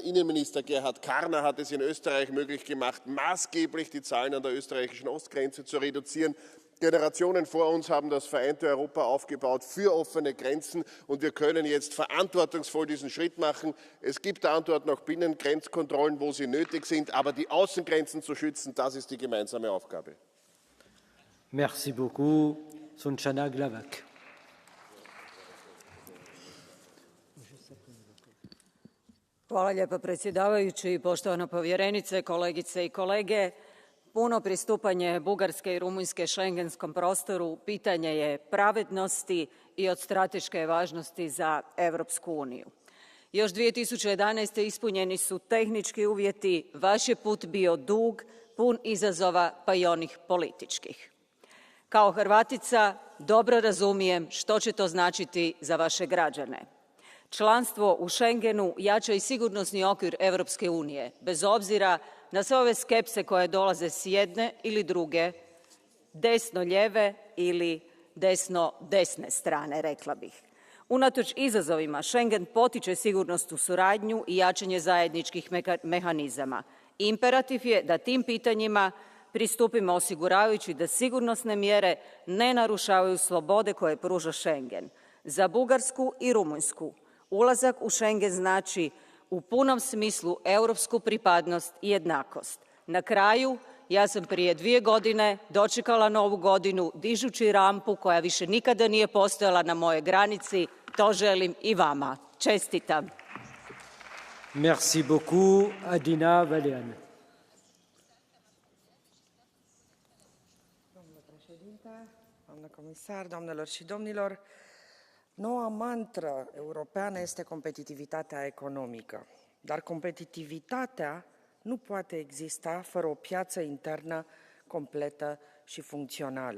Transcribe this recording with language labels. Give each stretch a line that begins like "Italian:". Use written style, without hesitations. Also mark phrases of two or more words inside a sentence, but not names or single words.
German: Innenminister Gerhard Karner hat es in Österreich möglich gemacht, maßgeblich die Zahlen an der österreichischen Ostgrenze zu reduzieren. Generationen vor uns haben das vereinte Europa aufgebaut für offene Grenzen und wir können jetzt verantwortungsvoll diesen Schritt machen. Es gibt der Antwort noch Binnengrenzkontrollen, wo sie nötig sind, aber die Außengrenzen zu schützen, das ist die gemeinsame Aufgabe.
French: Merci beaucoup.
Croatian: Sunchana Glavak. Hvala lijepa predsjedavajući, poštovana povjerenice, kolegice i kolege. Puno pristupanje Bugarske i Rumunjske schengenskom prostoru pitanje je pravednosti i od strateške važnosti za Europsku uniju. Još 2011. ispunjeni su tehnički uvjeti, vaš je put bio dug, pun izazova pa i onih političkih. Kao Hrvatica dobro razumijem što će to značiti za vaše građane. Članstvo u Schengenu jača i sigurnosni okvir Europske unije, bez obzira na sve ove skepse koje dolaze s jedne ili druge, desno-lijeve ili desno-desne strane, rekla bih. Unatoč izazovima, Schengen potiče sigurnosnu suradnju i jačanje zajedničkih mehanizama. Imperativ je da tim pitanjima pristupimo osiguravajući da sigurnosne mjere ne narušavaju slobode koje pruža Schengen. Za Bugarsku i Rumunjsku ulazak u Schengen znači u punom smislu europsku pripadnost i jednakost. Na kraju, ja sam prije 2 godine dočekala Novu godinu dižući rampu koja više nikada nije postojala na mojoj granici. To želim i vama. Čestitam.
French: Merci beaucoup,
Romanian: Adina Vălean. Doamnă președinte, doamnă comisar, doamnelor și domnilor, noua mantră europeană este competitivitatea economică, dar competitivitatea nu poate exista fără o piață internă completă și funcțională.